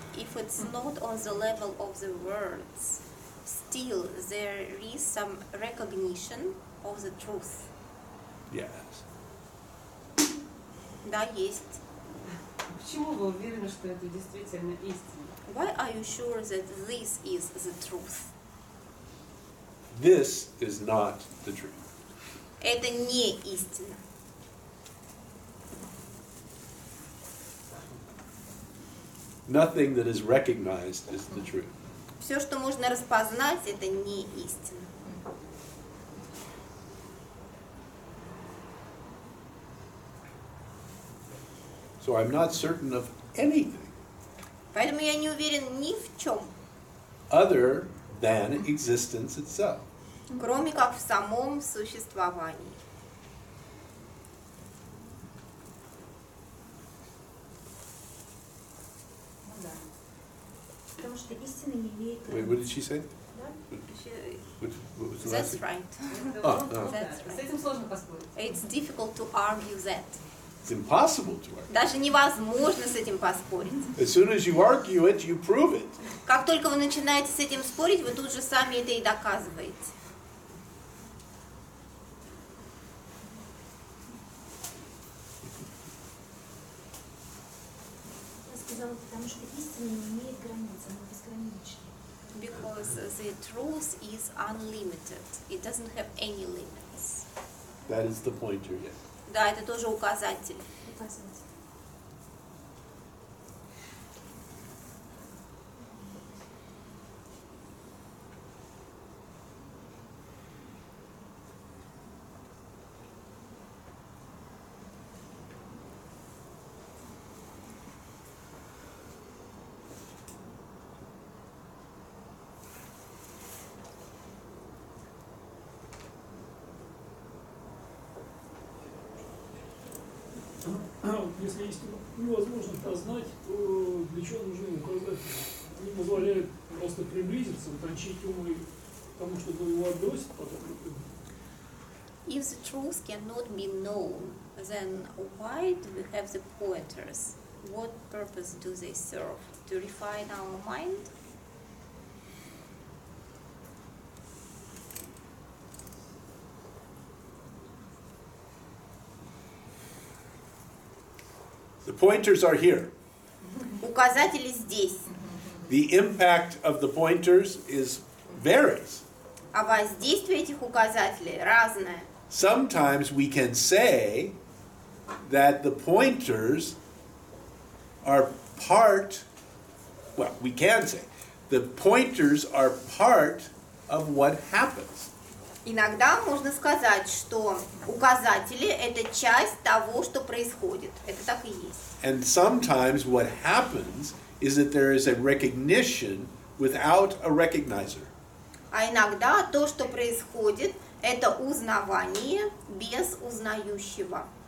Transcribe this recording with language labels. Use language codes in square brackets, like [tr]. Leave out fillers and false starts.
[en] if it's not on the level of the words, still there is some recognition of the truth. Yes. [ru] Да, есть. Почему вы уверены, что это действительно истина? [en] Why are you sure that this is the truth? This is not the truth. [ru] Это не истина. [en] Nothing that is recognized is the truth. [ru] Все, что можно распознать, это не истина. [en] So I'm not certain of anything [ru] Поэтому я не уверен ни в чем, [en] other than existence itself. [ru] кроме как в самом существовании. Потому что истина не имеет [en] Wait, what did she say? She- What was the last thing? right. Oh. That's [ru] С [en] right. [ru] этим сложно поспорить. [en] It's difficult to argue that. It's impossible to argue. [ru] Даже невозможно с этим поспорить. [en] As soon as you argue it, you prove it. [ru] Как только вы начинаете с этим спорить, вы тут же сами это и доказываете. Я сказала, потому что истина не имеет границ, она безгранична. [en] Because the truth is unlimited. It doesn't have any limits. That is the pointer, yes. [ru] Да, это тоже указатель. Указывать. Если истину невозможно познать, то для чего нужны указатели? Они позволяют просто приблизиться, утончить ум и к тому, чтобы его отбросить потом. [en] If the truth cannot be known, then why do we have the pointers? What purpose do they serve? To refine our mind? The pointers are here. [ru] Указатели здесь, [en] The impact of the pointers varies. [ru] а воздействие этих указателей разное. [en] Sometimes we can say that the pointers are part, well, we can say, the pointers are part of what happens. [ru] Иногда можно сказать, что указатели – это часть того, что происходит. Это так и есть. [en] And sometimes what happens is that there is a recognition without a recognizer. [ru] А иногда то, что происходит, это узнавание без узнающего.